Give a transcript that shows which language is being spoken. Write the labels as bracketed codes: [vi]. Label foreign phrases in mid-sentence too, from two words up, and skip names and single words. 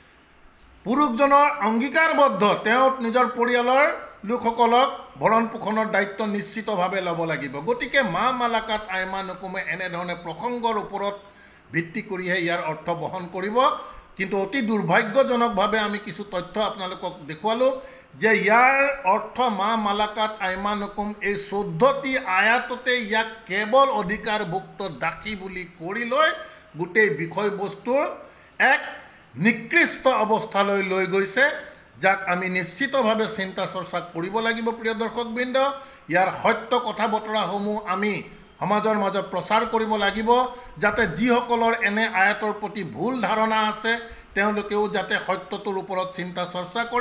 [as] পুৰুষজনৰ অংগীকাৰবদ্ধ, তেওঁ নিজৰ পৰিয়ালৰ লোকসকলক ভৰণ পোষণৰ দায়িত্ব নিশ্চিতভাৱে ল'ব লাগিব। গতিকে [ar] ما ملكت أيمانكم [as] এনেধৰণে প্ৰসংগৰ ওপৰত ভিত্তি কৰিহে ইয়াৰ অৰ্থ বহন কৰিব। কিন্তু অতি দুৰ্ভাগ্যজনকভাৱে আমি কিছু তথ্য আপোনালোকক দেখুৱালোঁ যে ইয়াৰ অৰ্থ [ar] ما ملكت أيمانكم [as] এই 14টি আয়াততে ইয়াক কেৱল অধিকাৰভুক্ত দাসী বুলি কৰি লৈ গোটেই বিষয়বস্তুৰ এক নিকৃষ্ট অৱস্থালৈ লৈ গৈছে, যাক আমি নিশ্চিতভাৱে চিন্তা চৰ্চা কৰিব লাগিব। প্ৰিয় দৰ্শকবৃন্দ, ইয়াৰ সত্য কথা বতৰাসমূহ আমি সমাজৰ মাজত প্ৰচাৰ কৰিব লাগিব, যাতে যিসকলৰ এনে আয়াতৰ প্ৰতি ভুল ধাৰণা আছে তেওঁলোকেও যাতে সত্যটোৰ ওপৰত চিন্তা চৰ্চা কৰে।